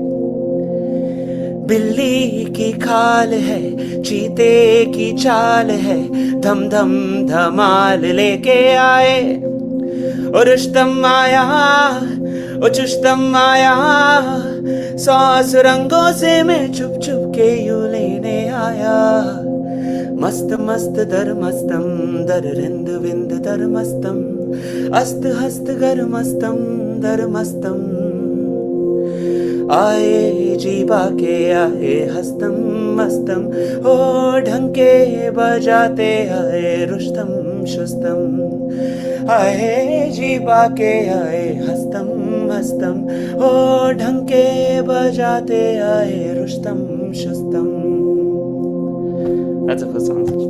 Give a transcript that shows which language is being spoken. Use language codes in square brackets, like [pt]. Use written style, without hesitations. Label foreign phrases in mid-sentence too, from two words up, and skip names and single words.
[hi] बिल्ली की खाल है चीते की चाल है धम धम धमाल लेके आए और रुस्तम आया ओ चुस्तम आया 100 सुरंगों से मैं चुप चुप के यूं लेने आया मस्त मस्त दरमस्तम दररिंद विंद दरमस्तम अस्त हस्त गरमस्तम दरमस्तम आए जी बाके आए हस्तम मस्तम ओ ढंके बजाते आए रुस्तम शुस्तम आए जी बाके आए हस्तम मस्तम ओ ढंके बजाते आए रुस्तम शुस्तम. [en] That's the first song.